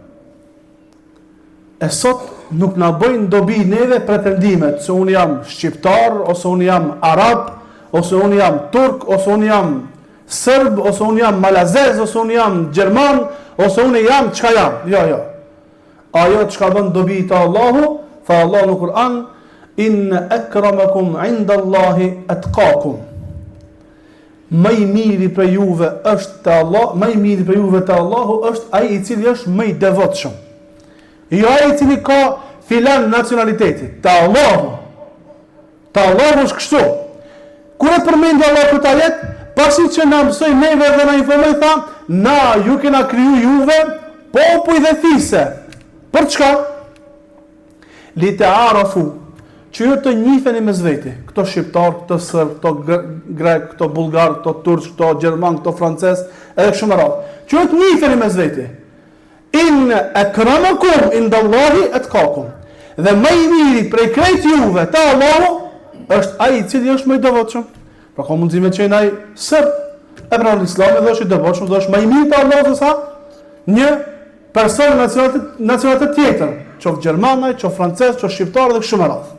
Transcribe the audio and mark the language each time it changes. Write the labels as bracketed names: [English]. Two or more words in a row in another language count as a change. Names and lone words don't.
[Albanian] E sot nuk na bëjnë dobi neve pretendimet se unë jam shqiptar, ose unë jam arab, ose unë jam turk, ose unë jam serb, ose unë jam malazez, ose unë jam gjerman, ose unë jam çka jam. Jo. Ajo çka bën dobi te Allahu, tha Allahu në Kur'an, [Arabic] إن أكرمكم عند الله أتقاكم. [Albanian] Më I miri për juve është te Allah, më I miri për juve te Allahu është ai I cili është më I devotshëm. Jo ai I cili ka filan nacionaliteti, te Allahu. Te Allahu është kështu. Kur e përmendi Allah këtë ajet, pasi që na mësoi neve dhe na informoi tha, na ju kena kriju juve popull dhe thise. Për çka? [Arabic] لتعارفوا, [Albanian] që ju të njiheni mes veti, këto shqiptar, këto serb, këto grek, këto bullgar, këto turq, këto gjerman, këto francez, edhe kështu me radhë. Që ju të njiheni mes veti. [Arabic] إن أكرمكم عند الله أتقاكم. [Albanian] Dhe më I miri prej krejt juve te Allahu është ai I cili është më I devotshëm. Pra ka mundësi me qenë ai serb, e pra në Islam edhe është I devotshëm, dhe është më I miri te Allahu se sa një person nacionalitet tjetër, qoftë gjermanaj, qoftë francez, qoftë shqiptar dhe kështu me radhë.